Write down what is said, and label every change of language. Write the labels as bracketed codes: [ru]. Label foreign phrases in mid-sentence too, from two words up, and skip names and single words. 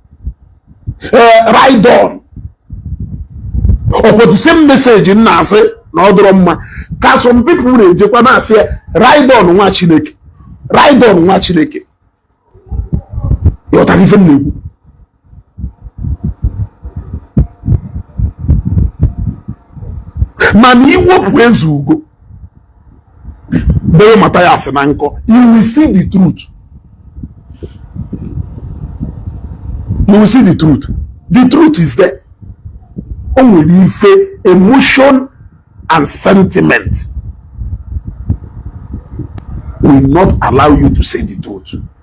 [en] ride on [ig] ọkwụrụ [en] same message [ig] m na-asị na ọ dọrọ mma ka [en] some people [ig] na-ejekwa na-asị [en] ride on [ig] nwa Chineke [en] ride on [ig] nwa Chineke. Ịghọtara ife m na-ekwu. mana iwepụ eze ugo Deo Matthias Nanko, [en] you will see the truth. You will see the truth. The truth is there. Only if emotion and sentiment will not allow you to say the truth.